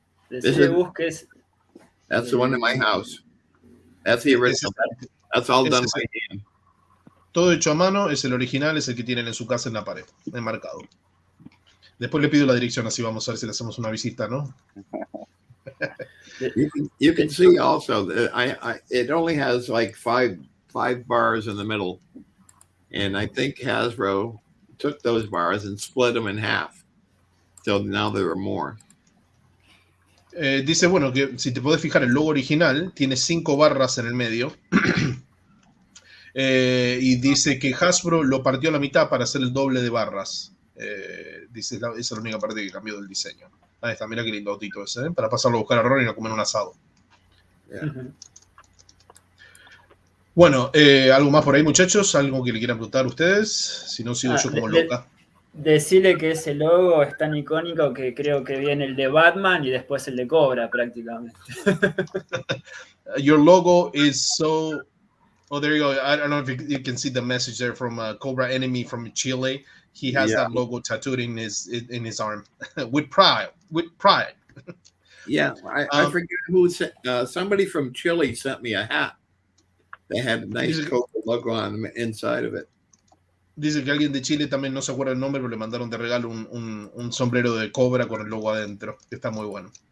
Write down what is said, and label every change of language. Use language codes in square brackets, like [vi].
[en] That's the one in my house. That's the original. That's all done by hand. [es] Todo hecho a mano, es el original, es el que tienen en su casa en la pared, enmarcado. Después le pido la dirección, así vamos a ver si le hacemos una visita, ¿no? [en] You can see also that it only has like five bars in the middle, and I think Hasbro took those bars and split them in half, so now there are more. [es] Dice, bueno, que si te podés fijar, el logo original tiene 5 barras en el medio. Y dice que Hasbro lo partió a la mitad para hacer el doble de barras. Dice, esa es la única parte que cambió del diseño. Ahí está, mira qué lindo autito ese, para pasarlo a buscar a Ron y no comer un asado. [en] Yeah. [es] Bueno, ¿algo más por ahí, muchachos? ¿Algo que le quieran preguntar a ustedes? Si no, sigo yo como loca. Decirle que ese logo es tan icónico que creo que viene el de Batman y después el de Cobra prácticamente. [en] Your logo is so... Oh, there you go. I don't know if you can see the message there from Cobra Enemy from Chile. He has that logo tattooed in his arm with pride. Yeah, I forget who sent. Somebody from Chile sent me a hat. They had a nice Cobra logo on the inside of it. [es] Dice que alguien de Chile también no se acuerda el nombre, pero le mandaron de regalo un sombrero de Cobra con el logo adentro, que está muy bueno.